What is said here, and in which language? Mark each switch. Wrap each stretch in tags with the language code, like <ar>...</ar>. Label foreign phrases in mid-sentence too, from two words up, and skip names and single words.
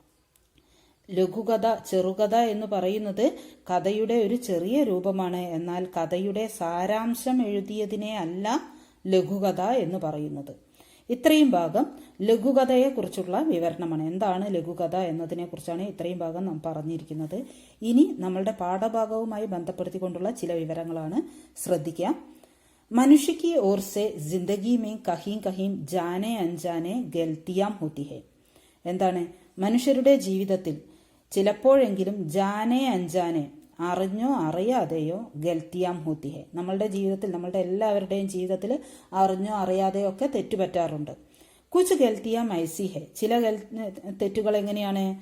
<ml>ലഘുകഥ, ചെറുകഥ എന്ന് പറയുന്നത് കഥയുടെ ഒരു ചെറിയ രൂപമാണ്, എന്നാൽ കഥയുടെ സാരാംശം എഴുതിയതിനെ അല്ല ലഘുകഥ എന്ന് പറയുന്നത്। ഇത്രയും ഭാഗം ലഘുകഥയെക്കുറിച്ചുള്ള വിവരണമാണ്। എന്താണ് ലഘുകഥ എന്നതിനെ കുറിച്ചാണ് ഇത്രയും ഭാഗം നാം പറഞ്ഞിരിക്കുന്നത്। ഇനി നമ്മളുടെ പാഠഭാഗവുമായി ബന്ധപ്പെടുത്തിക്കൊണ്ടുള്ള ചില വിവരങ്ങളാണ്, ശ്രദ്ധിക്കാം।</ml> <hi>മനുഷ്യ की ओर से जिंदगी में कहीं कहीं जाने अनजाने गलतियां होती है।</hi> <ml>എന്താണ്? മനുഷ്യരുടെ ജീവിതത്തിൽ ചിലപ്പോഴെങ്കിലും</ml> <hi>जाने अनजाने,</hi> <ml>അറിഞ്ഞോ അറിയാതെയോ,</ml> <hi>ग़लतियाँ होती है,</hi> <ml>നമ്മളുടെ ജീവിതത്തിൽ, നമ്മളുടെ എല്ലാവരുടെയും ജീവിതത്തിൽ അറിഞ്ഞോ അറിയാതെയോ ഒക്കെ തെറ്റുപറ്റാറുണ്ട്।</ml> <hi>कुछ ग़लतियाँ ऐसी है,</hi> <ml>ചില തെറ്റുകൾ എങ്ങനെയാണ്?</ml>